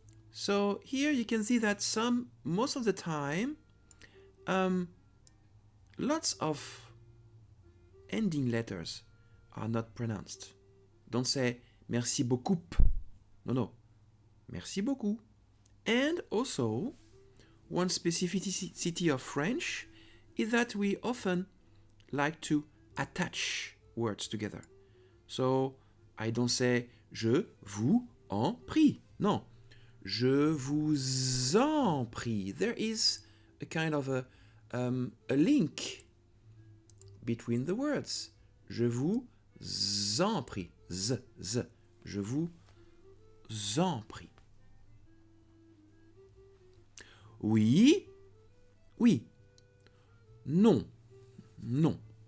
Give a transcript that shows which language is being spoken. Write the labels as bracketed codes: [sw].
[en] So here you can see that most of the time, lots of ending letters are not pronounced. Don't say [fr] merci beaucoup. [en] No. [fr] Merci beaucoup. [en] And also, one specificity of French is that we often like to attach words together. So, I don't say [fr] je vous en prie. [en] No. [fr] Je vous en prie. [en] There is a kind of a a link between the words. [fr] Je vous en prie. Z. Je vous en prie. Oui. Oui. Non. Non.